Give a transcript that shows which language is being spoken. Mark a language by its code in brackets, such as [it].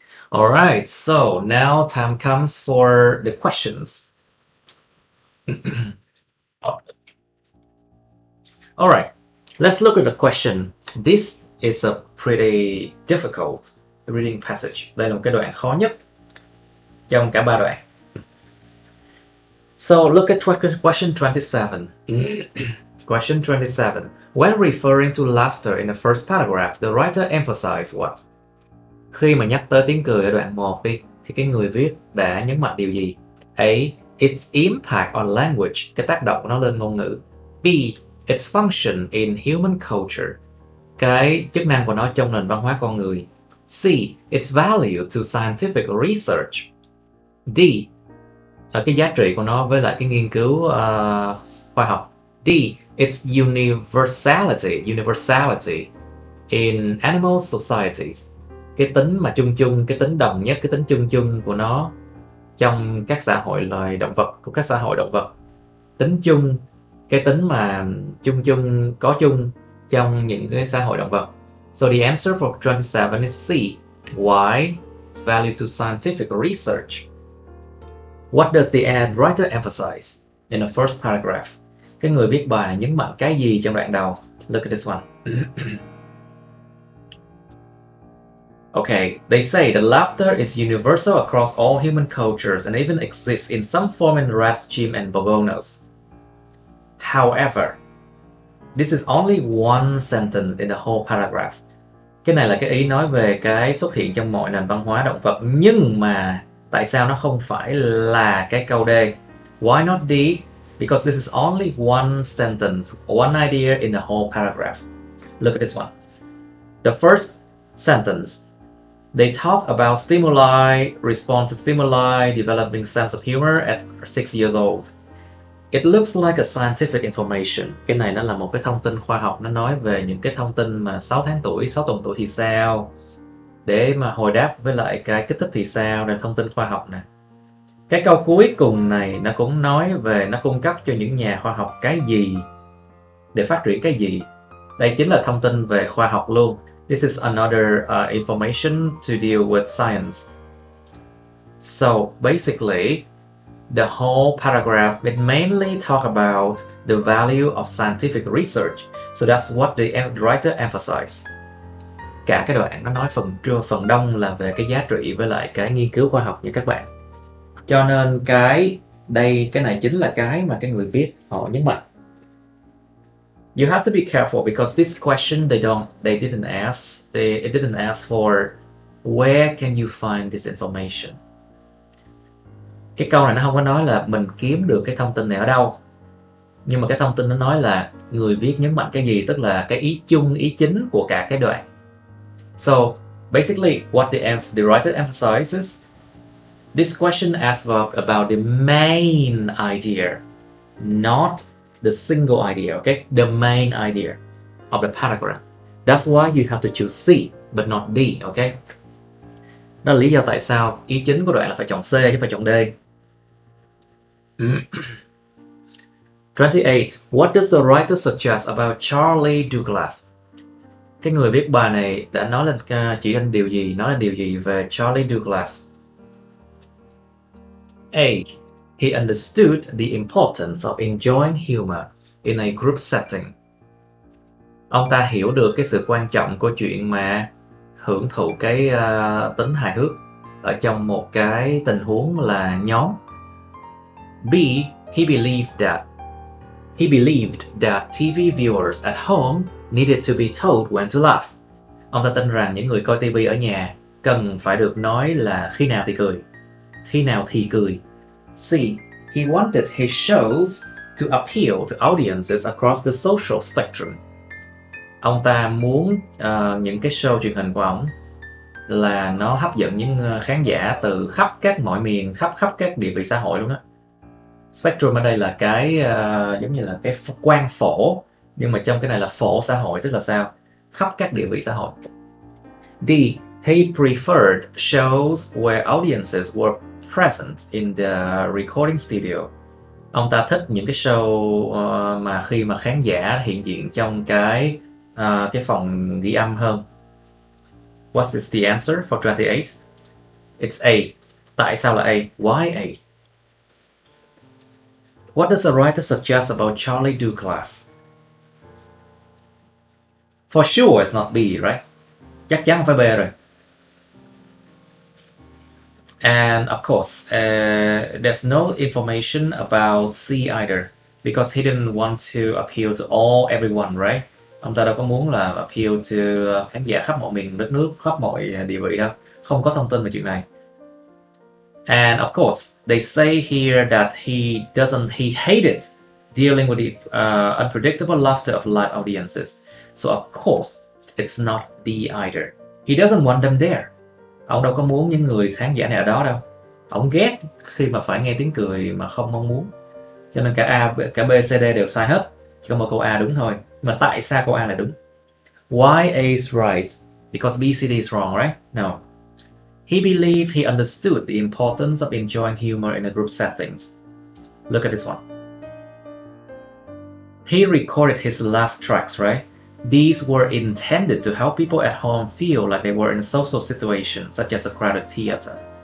[en] Alright, so now time comes for the questions. Alright, let's look at the question. This is a pretty difficult reading passage. [vi] Đây là một cái đoạn khó nhất trong cả ba đoạn. [en] So look at question 27. Question 27. When referring to laughter in the first paragraph, the writer emphasized what? [vi] Khi mà nhắc tới tiếng cười ở đoạn 1 đi, thì cái người viết đã nhấn mạnh điều gì? A. [en] Its impact on language, [vi] cái tác động của nó lên ngôn ngữ. B. [en] Its function in human culture, [vi] cái chức năng của nó trong nền văn hóa con người. [en] C. Its value to scientific research. D. [vi] Cái giá trị của nó với lại cái nghiên cứu khoa học. D. [en] Its universality in animal societies, [vi] cái tính mà chung, cái tính đồng nhất, cái tính chung của nó trong các xã hội loài động vật, của các xã hội động vật. Tính chung, cái tính mà chung có chung trong những cái xã hội động vật. [en] So the answer for 27 is C. Why? Its value to scientific research. What does the ad writer emphasize in the first paragraph? [vi] Cái người viết bài này nhấn mạnh cái gì trong đoạn đầu? [en] Look at this one. Okay, they say that laughter is universal across all human cultures and even exists in some form in rats, chimps, and bogonos. However, this is only one sentence in the whole paragraph. [vi] Cái này là cái ý nói về cái xuất hiện trong mọi nền văn hóa động vật, nhưng mà tại sao nó không phải là cái câu D? [en] Why not D? because this is only one sentence, one idea in the whole paragraph. Look at this one. The first sentence, they talk about stimuli, respond to stimuli, developing sense of humor at 6 years old. It looks like a scientific information. [vi] Cái này nó là một cái thông tin khoa học, nó nói về những cái thông tin mà 6 tháng tuổi, 6 tuần tuổi thì sao, để mà hồi đáp với lại cái kích thích thì sao, là thông tin khoa học nè. Cái câu cuối cùng này nó cũng nói về, nó cung cấp cho những nhà khoa học cái gì để phát triển cái gì. Đây chính là thông tin về khoa học luôn. [en] This is another information to deal with science. So basically, the whole paragraph, it mainly talk about the value of scientific research. So that's what the writer emphasized. [vi] Cả cái đoạn nó nói phần đông là về cái giá trị với lại cái nghiên cứu khoa học nha các bạn. Cho nên cái này chính là cái mà cái người viết họ nhấn mạnh. [en] You have to be careful because this question it didn't ask for where can you find this information. [vi] Cái câu này nó không có nói là mình kiếm được cái thông tin này ở đâu, nhưng mà cái thông tin nó nói là người viết nhấn mạnh cái gì, tức là cái ý chung, ý chính của cả cái đoạn. [en] So basically what the writer emphasizes, this question asks about the main idea, not the single idea, okay? The main idea of the paragraph. That's why you have to choose C, but not D, okay? [vi] Đó là lý do tại sao ý chính của đoạn là phải chọn C chứ phải chọn D. [en] 28. What does the writer suggest about Charlie Douglas? [vi] Cái người viết bài này đã nói lên điều gì về Charlie Douglas? [en] A. He understood the importance of enjoying humor in a group setting. [vi] Ông ta hiểu được cái sự quan trọng của chuyện mà hưởng thụ cái tính hài hước ở trong một cái tình huống là nhóm. [en] B. He believed that TV viewers at home needed to be told when to laugh. [vi] Ông ta tin rằng những người coi TV ở nhà cần phải được nói là khi nào thì cười. [en] C. He wanted his shows to appeal to audiences across the social spectrum. [vi] Ông ta muốn những cái show truyền hình của ông là nó hấp dẫn những khán giả từ khắp các mọi miền, khắp các địa vị xã hội luôn á. Spectrum ở đây là cái giống như là cái quang phổ, nhưng mà trong cái này là phổ xã hội, tức là sao? Khắp các địa vị xã hội. D. [en] He preferred shows where audiences were present in the recording studio. [vi] Ông ta thích những cái show mà khi mà khán giả hiện diện trong cái phòng ghi âm hơn. [en] What is the answer for 28? It's A. [vi] Tại sao là A? [en] Why A? What does the writer suggest about Charlie Douglas? For sure it's not B, right? [vi] Chắc chắn không phải B rồi. [en] And of course, there's no information about C either, because he didn't want to appeal to everyone, right? [vi] Ông ta đâu có muốn là [en] appeal to [vi] khán giả khắp mọi miền đất nước, khắp mọi địa vị đâu. Không có thông tin về chuyện này. [en] And of course, they say here that he hated dealing with the unpredictable laughter of live audiences. So of course, it's not D either. He doesn't want them there. [vi] Ông đâu có muốn những người khán giả này ở đó đâu. Ông ghét khi mà phải nghe tiếng cười mà không mong muốn. Cho nên cả B, C, D đều sai hết. Chỉ có một câu A đúng thôi. Mà tại sao câu A là đúng? [en] Why A is right? Because B, C, D is wrong, right? No. He believed he understood the importance of enjoying humor in a group settings. Look at this one. He recorded his laugh tracks, right? These were intended to help people at home feel like they were in a social situation, such as a crowded theater.